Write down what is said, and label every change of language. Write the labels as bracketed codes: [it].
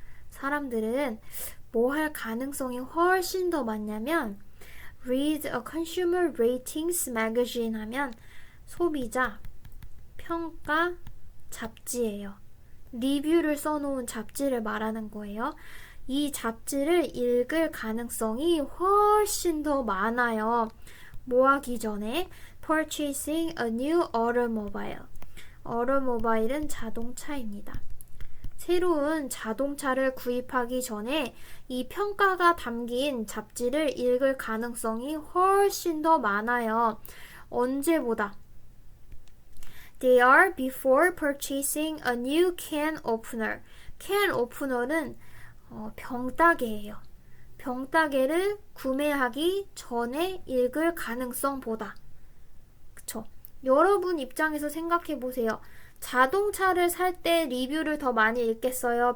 [ko] 사람들은 뭐 할 가능성이 훨씬 더 많냐면 [en] read a consumer ratings magazine [ko] 하면 소비자 평가 잡지예요. 리뷰를 써놓은 잡지를 말하는 거예요. 이 잡지를 읽을 가능성이 훨씬 더 많아요. 뭐 하기 전에 [en] purchasing a new automobile. [ko] automobile은 자동차입니다. 새로운 자동차를 구입하기 전에 이 평가가 담긴 잡지를 읽을 가능성이 훨씬 더 많아요. 언제보다? [en] They are before purchasing a new can opener. [ko] can opener는 병따개예요. 병따개를 구매하기 전에 읽을 가능성보다. 그쵸? 여러분 입장에서 생각해 보세요. 자동차를 살 때 리뷰를 더 많이 읽겠어요?